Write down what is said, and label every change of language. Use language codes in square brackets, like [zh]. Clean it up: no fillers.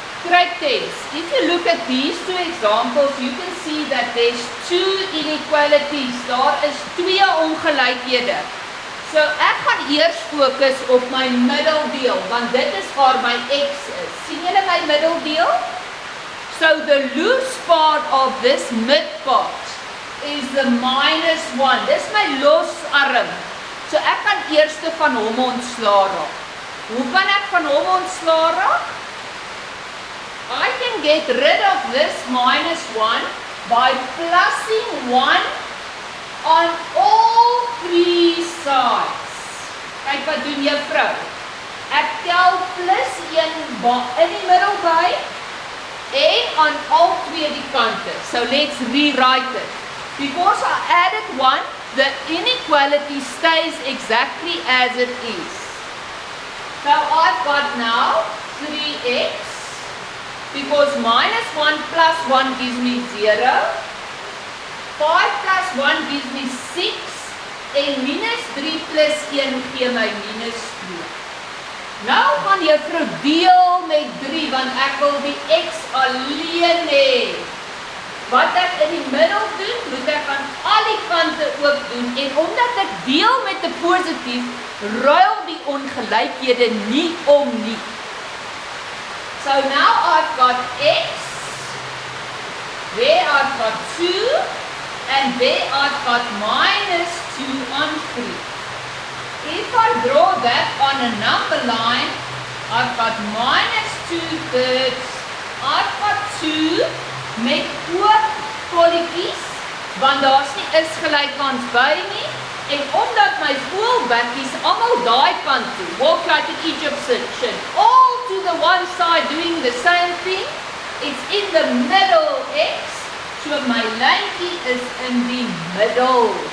[en] grade 10s, if you look at these two examples, you can see that there's two inequalities. [af] Daar is twee ongelykhede. So ek gaan eers fokus op my middeldeel, want dit is waar my x is. Sien julle my middeldeel? [en] So the loose part of this mid part is the -1. [af] Dis my los arm. So ek kan eers van hom ontslaa raak. Hoe kan ek van hom ontslaa raak? [en] I can get rid of this -1 by plussing 1 on all three sides. [af] Kyk wat doen juffrou. Ek tel plus 1 in die middel by en aan al twee die kante. [en] So let's rewrite it. Because I added 1, the inequality stays exactly as it is. So I've got now 3x, because -1 plus 1 gives me 0, 5 plus 1 gives me 6, [af] en -3 plus 1 gee my -2. Nou gaan juffrou deel met 3, want ek wil die x alleen hê. Wat ek in die middel doen, moet ek aan al die kante ook doen, en omdat ek deel met 'n positief, ruil die ongelykhede nie om nie. [en] So now I've got x, there I've got 2, and there I've got -2 on 3. If I draw that on a number line, I've got -2/3, I've got 2 [af] met ook kolletjies, want daar's nie is gelykans by nie, en omdat my voelbekkies almal daai kant toe, [en] walk like an Egyptian, all to the one side doing the same thing, it's in the middle x, so [af] my lyntjie is in die middel.